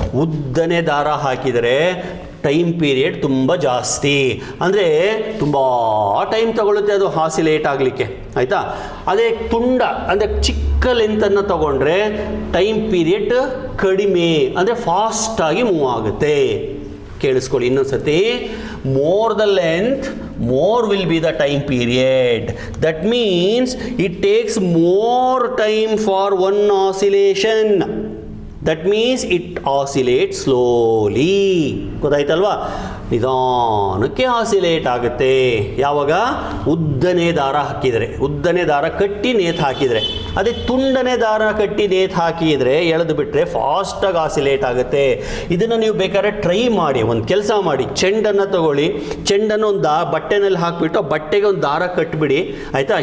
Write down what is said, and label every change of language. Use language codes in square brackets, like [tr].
[kn] ಉದ್ದನೆ ದಾರ ಹಾಕಿದರೆ time period ತುಂಬ ಜಾಸ್ತಿ, ಅಂದರೆ ತುಂಬ ಟೈಮ್ ತಗೊಳ್ಳುತ್ತೆ ಅದು ಆಸಿಲೇಟ್ ಆಗಲಿಕ್ಕೆ, ಆಯಿತಾ. ಅದೇ ತುಂಡ ಅಂದರೆ ಚಿಕ್ಕ ಲೆಂತನ್ನು ತಗೊಂಡ್ರೆ ಟೈಮ್ ಪೀರಿಯಡ್ ಕಡಿಮೆ, ಅಂದರೆ ಫಾಸ್ಟಾಗಿ ಮೂವ್ ಆಗುತ್ತೆ. ಕೇಳಿಸ್ಕೊಳ್ಳಿ ಇನ್ನೊಂದು ಸತಿ. [en] More the length, more will be the time period. That means it takes more time for one oscillation. That means it oscillates slowly. [kn] ಗೊತ್ತಾಯ್ತಲ್ವಾ? ನಿಧಾನಕ್ಕೆ ಆಸಿಲೇಟ್ ಆಗುತ್ತೆ. ಯಾವಾಗ ಉದ್ದನೆ ದಾರ ಹಾಕಿದರೆ, ಉದ್ದನೆ ದಾರ ಕಟ್ಟಿ ನೇತು ಹಾಕಿದರೆ. ಅದೇ ತುಂಡನೆ ದಾರ ಕಟ್ಟಿ ನೇತು ಹಾಕಿದರೆ ಎಳೆದು ಬಿಟ್ಟರೆ ಫಾಸ್ಟಾಗಿ ಆಸಿಲೇಟ್ ಆಗುತ್ತೆ. ಇದನ್ನು ನೀವು ಬೇಕಾದ್ರೆ ಟ್ರೈ ಮಾಡಿ. ಒಂದು ಕೆಲಸ ಮಾಡಿ, ಚೆಂಡನ್ನು ತಗೊಳ್ಳಿ, ಚೆಂಡನ್ನು ಒಂದು ಬಟ್ಟೆನಲ್ಲಿ ಹಾಕಿಬಿಟ್ಟು ಆ ಬಟ್ಟೆಗೆ ಒಂದು ದಾರ ಕಟ್ಟಿಬಿಡಿ, ಆಯಿತಾ.